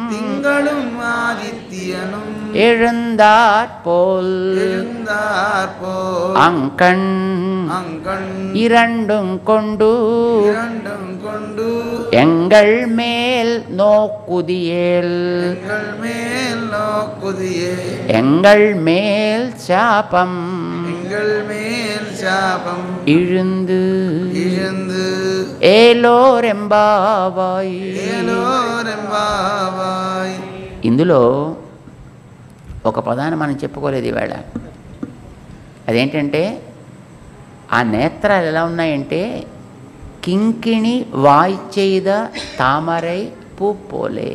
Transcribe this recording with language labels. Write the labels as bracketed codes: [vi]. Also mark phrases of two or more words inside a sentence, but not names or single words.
[ta] எழுந்தாற் போல் அங்கண் இரண்டும் கொண்டு எங்கள் மேல் நோக்குதியேல் எங்கள் மேல் சாபம் இழுந்து ఏలోరెంబావాయ్. [te] ఇందులో ఒక పదాన్ని మనం చెప్పుకోలేదు ఈవేళ. అదేంటంటే ఆ నేత్రాలు ఎలా ఉన్నాయంటే [ta] கிங்கிணி வாய்ச்செய்த தாமரை பூப்போலே.